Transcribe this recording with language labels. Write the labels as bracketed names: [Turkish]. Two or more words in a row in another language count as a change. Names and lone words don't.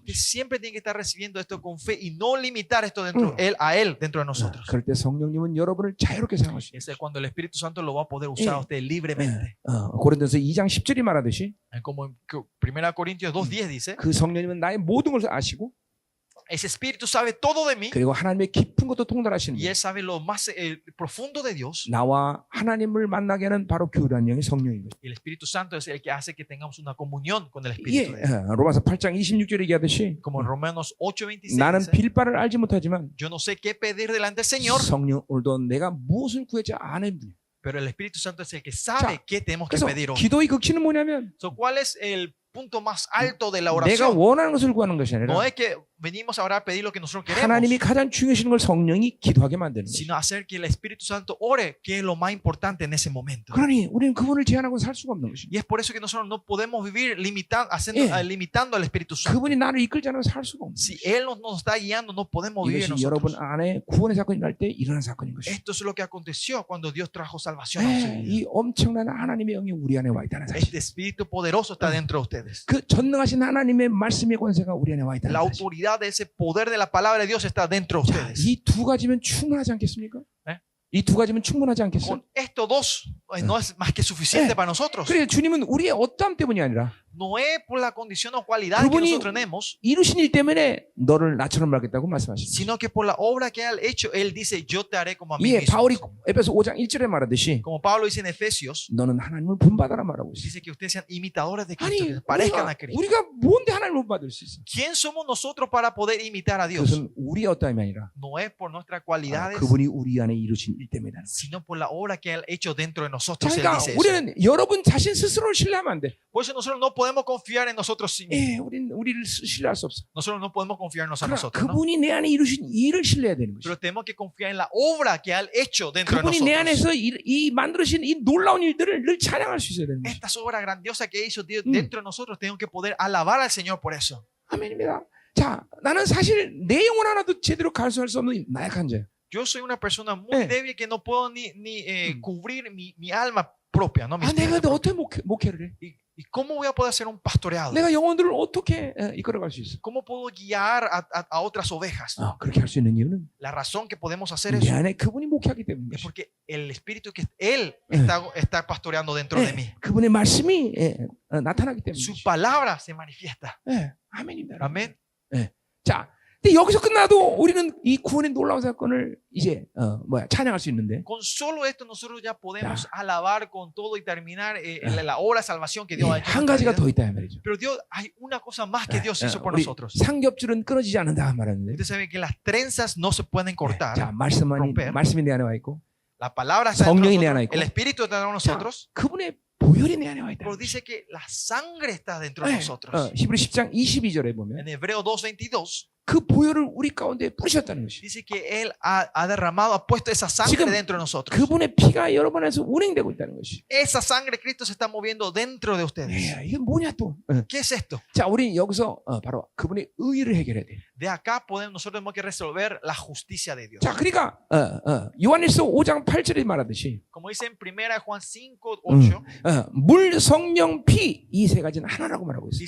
[Spanish] Usted siempre tiene que estar recibiendo esto con fe y no limitar esto dentro a él dentro de nosotros. [Korean] 그럴 때 성령님은 여러분을 자유롭게 사용할 수 있어요. [Spanish] Ese es cuando el Espíritu Santo lo va a poder usar a usted libremente. [Korean] 고린도서 2장 10절이 말하듯이 [Spanish] Como en 1 Corintios 2:10 dice, [Korean] 그 성령님은 나의 모든 것을 아시고 [Spanish] ese Espíritu sabe todo de mí [Korean] 그리고 하나님의 깊은 것도 통달하시는 [Spanish] y [Korean] 분. [Spanish] él sabe lo más profundo de Dios. [Korean] 나와 하나님을 만나게 하는 바로 교류한 영이 성령인 거죠. [Spanish] Y el Espíritu Santo es el que hace que tengamos una comunión con el [Korean] 예, [Spanish] Espíritu de Dios. [Korean] 로마서 8장 26절에 얘기하듯이 [Spanish] Como en Romanos 8:26 [Korean] 나는 [Spanish] dice, [Korean] 빌 바를 알지 못하지만 [Spanish] yo no sé qué pedir delante del Señor, [Korean] 성령 오늘도 내가 무엇을 구할지 아는 분이에요. [Spanish] pero el Espíritu Santo es el que sabe [Korean] 자, [Spanish] qué tenemos que [Korean] 그래서 [Spanish] pedir hoy. [Korean] 기도의 극치는 뭐냐면 [Spanish] So, ¿cuál es el punto más alto de la [Korean] 내가 [Spanish] oración? [Korean] 원하는 것을 구하는 것이 아니라 [Spanish] No es que venimos a orar a pedir lo que nosotros queremos, [Korean] 하나님이 가장 중요하신 걸 성령이 기도하게 만드는 거죠. [Spanish] sino hacer que el Espíritu Santo ore, que es lo más importante en ese momento. [Korean] 그러니 우리는 그분을 제한하고 살 수가 없는 것이죠. [Spanish] Y es por eso que nosotros no podemos vivir limitando al Espíritu Santo. [Korean] 그분이 나를 이끌지 않으면 살 수가 없는 [Spanish] Si [Korean] 것이죠. [Spanish] Él nos está guiando, no podemos vivir [Korean] 이것이 여러분 [Spanish] nosotros. [Korean] 안에 구원의 사건이 날 때 일어난 사건인 것이죠. [Spanish] Esto es lo que aconteció cuando Dios trajo salvación a su vida. [Korean] 이 엄청난 하나님의 영이 우리 안에 와 있다는 사실. [Spanish] Este Espíritu poderoso está dentro de ustedes. [Korean] 그 전능하신 하나님의 말씀의 권세가 우리 안에 와 있다는 [Spanish] La [Korean] 사실. [Spanish] autoridad de ese poder de la palabra de Dios está dentro de ustedes. [Korean] 이 두 가지면 충분하지 않겠습니까? 네? 이 두 가지면 충분하지 않겠어요? [Spanish] Con estos dos no es más que suficiente para nosotros. [Korean] 그래 주님은 우리의 어떠함 때문이 아니라 [Spanish] No es por la condición o cualidad que [Korean] 그분이 [Spanish] nosotros tenemos, [Korean] 이루신 일 때문에 너를 나처럼 말겠다고 말씀하십니다. [Spanish] sino que por la obra que ha hecho, Él dice, yo te haré como a mí [Korean] 예, [Spanish] mismo. [Korean] 바울이 에베소 5장 1절에 말하듯이 [Spanish] Como Pablo dice en Efesios, [Korean] 너는 하나님을 본받아라 말하고 있어요. [Spanish] dice que ustedes sean imitadores de Cristo, [Korean] 아니 [Spanish] que parezcan a Cristo. [Korean] 우리가 뭔데 하나님을 본받을 수 있어? [Spanish] ¿Quién somos nosotros para poder imitar a Dios? [Korean] 그것은 우리의 어떠함이 아니라 [Spanish] No es por nuestras cualidades, [Korean] 그분이 우리 안에 이루신 일 때문이라는 거죠. [Spanish] sino por la obra que Él ha hecho dentro de [Korean] 자, [Spanish] nosotros. Él [Korean] 그러니까 [Spanish] dice eso. [Korean] 우리는 여러분 자신 스스로를 신뢰하면 안 돼. [Spanish] Por eso nosotros no podemos confiar en nosotros mismos. [Korean] 예, 우리를 신뢰할 수 없어. [Spanish] Nosotros no podemos confiarnos a [Korean] 그러나 [Spanish] nosotros, ¿no? [Korean] 그분이 내 안에 이루신 일을 신뢰해야 되는 거죠. [Spanish] Pero tenemos que confiar en la obra que ha hecho dentro de [Korean] 그분이 내 [Spanish] nosotros. [Korean] 안에서 이 만들어진 이 놀라운 일들을 늘 찬양할 수 있어야 되는 거죠. [Spanish] Estas obras grandiosas que hizo Dios dentro de nosotros, tenemos que poder alabar al Señor por eso. [Korean] 아멘입니다. 자, 나는 사실 내 영혼 하나도 제대로 갈수할 수 없는 나약한 자예요. [Spanish] Yo soy una persona muy Eh. débil que no puedo ni cubrir mi alma propia, ¿no? Mi [Korean] 아, 내가 [Spanish] espíritu [Korean] 근데 [Spanish] propio. [Korean] 어떻게 목회를 해? [Spanish] ¿Y cómo voy a poder hacer un pastoreado? [Korean] 내가 영혼들을 어떻게 이끌어갈 수 있어? [Spanish] ¿Cómo puedo guiar a otras ovejas? [Korean] 그렇게 할 수 있는 이유는 [Spanish] La razón que podemos hacer [Korean] 내 [Spanish] eso [Korean] 안에 그분이 목회하기 때문인 [Spanish] es [Korean] 것이. [Spanish] porque el espíritu que Él está pastoreando dentro de mí. [Korean] 그분의 말씀이 나타나기 때문인 [Spanish] Su [Korean] 것이. [Spanish] palabra se manifiesta. [Korean] 아멘입니다. [Spanish] Amén. [Korean] 자, 근데 여기서 끝나도 우리는 이 구원의 놀라운 사건을 이제 찬양할 수 있는데. [Spanish] Con solo esto nosotros ya podemos Ya. alabar con todo y terminar la obra de salvación que Dios ha hecho. en [Korean] 한 [Spanish] nuestra [Korean] 가지가 [Spanish] vida. [Korean] 더 있다 이 말이죠. [Spanish] Pero Dios, hay una cosa más que Dios hizo por [Korean] 우리 [Spanish] nosotros. [Korean] 삼겹줄은 끊어지지 않는다 말하는데. [Spanish] Usted sabe que las trenzas no se pueden cortar. [Korean] 자, [Spanish] romper. [Korean] 말씀이 내 안에 와 있고 [Spanish] La palabra está dentro de [Korean] 성령이 내 안에 [Spanish] nosotros, [Korean] 있고. [Spanish] el Espíritu está dentro de [Korean] 자, [Spanish] nosotros. [Korean] 그분의 보혈이 내 안에 와 있다. [Spanish] Pero dice que la sangre está dentro de nosotros. [Korean] 히브리 10장 22절에 보면 [Spanish] En Hebreo 2:22 [Korean] 그 보혈을 우리 가운데 뿌리셨다는 것이. [Spanish] dice que Él ha derramado, ha puesto esa sangre [Korean] 지금 [Spanish] dentro de nosotros. [Korean] 그분의 피가 여러분 안에서 운행되고 있다는 것이. [Spanish] Esa sangre de Cristo se está moviendo dentro de ustedes. [Korean] 이게 뭐냐 또. [Spanish] ¿Qué es esto? [Korean] 자, 우리 여기서 바로 그분의 의를 해결해야 돼. [Spanish] De acá nosotros tenemos que resolver la justicia de Dios. [Korean] 자, 그러니까 요한일서 5장 8절에 말하듯이 [Spanish] Como dice en 1 Juan 5:8, [Korean] 물, 성령, 피 이 세 가지는 하나라고 말하고 있어요.